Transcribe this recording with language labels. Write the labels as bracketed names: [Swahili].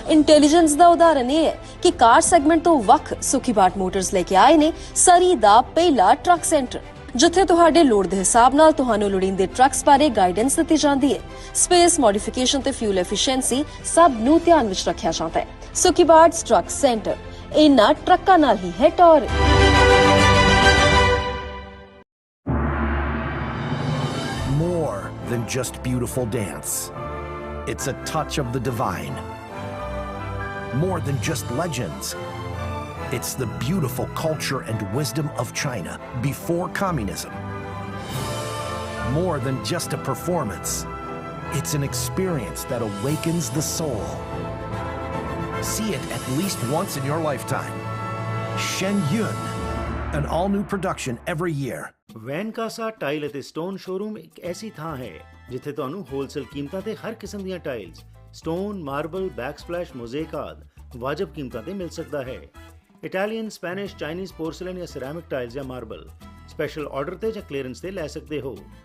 [Punjabi] Intelligence ਦਾ ਉਦਾਹਰਨ ਇਹ ਹੈ ਕਿ ਕਾਰ ਸੈਗਮੈਂਟ ਤੋਂ ਵੱਖ ਸੁਖੀ ਬਾਟ ਮੋਟਰਸ ਲੈ ਕੇ ਆਏ ਨੇ ਸਰੀ ਦਾ ਪਹਿਲਾ ਟਰੱਕ ਸੈਂਟਰ, ਜਿੱਥੇ ਤੁਹਾਡੇ ਲੋੜ ਦੇ ਹਿਸਾਬ ਨਾਲ ਤੁਹਾਨੂੰ ਲੋੜੀਂਦੇ ਟਰੱਕਸ ਬਾਰੇ ਗਾਈਡੈਂਸ ਦਿੱਤੀ ਜਾਂਦੀ ਹੈ। ਸਪੇਸ, ਮੋਡੀਫਿਕੇਸ਼ਨ ਤੇ ਫਿਊਲ ਐਫੀਸ਼ੀਐਂਸੀ ਸਭ ਨੂੰ ਧਿਆਨ ਵਿੱਚ ਰੱਖਿਆ ਜਾਂਦਾ ਹੈ। ਸੁਖੀ ਬਾਟ ਟਰੱਕ ਸੈਂਟਰ ਇਹਨਾਂ ਟਰੱਕਾਂ ਨਾਲ ਹੀ ਹੈ ਟੌਰ। [English] More than just beautiful dance. It's a touch of the divine. More than just legends. It's the beautiful culture and wisdom of China before communism More than just a performance. It's an experience that awakens the soul. See it at least once in your lifetime. Shen Yun, an all-new production every year. [Punjabi] ਵੈਨਕਾਸਾ tile ਅਤੇ stone showroom ਇੱਕ ਐਸੀ ਥਾਂ ਹੈ ਜਿੱਥੇ ਤੁਹਾਨੂੰ wholesale ਕੀਮਤਾਂ ਤੇ ਹਰ ਕਿਸਮ ਦੀਆਂ ਟਾਈਲਸ, ਸਟੋਨ, ਮਾਰਬਲ, ਬੈਕਸਪਲੈਸ਼, ਮੋਜ਼ੇਕ ਆਦਿ ਵਾਜਬ ਕੀਮਤਾਂ ਤੇ ਮਿਲ ਸਕਦਾ ਹੈ। ਇਟਾਲੀਅਨ, ਸਪੈਨਿਸ਼, ਚਾਈਨੀਜ਼ ਪੋਰਸਲਨ ਜਾਂ ਸਿਰੈਮਿਕ ਟਾਈਲਸ ਜਾਂ ਮਾਰਬਲ ਸਪੈਸ਼ਲ ਆਰਡਰ ਤੇ ਜਾਂ ਕਲੀਅਰੈਂਸ ਤੇ ਲੈ ਸਕਦੇ ਹੋ।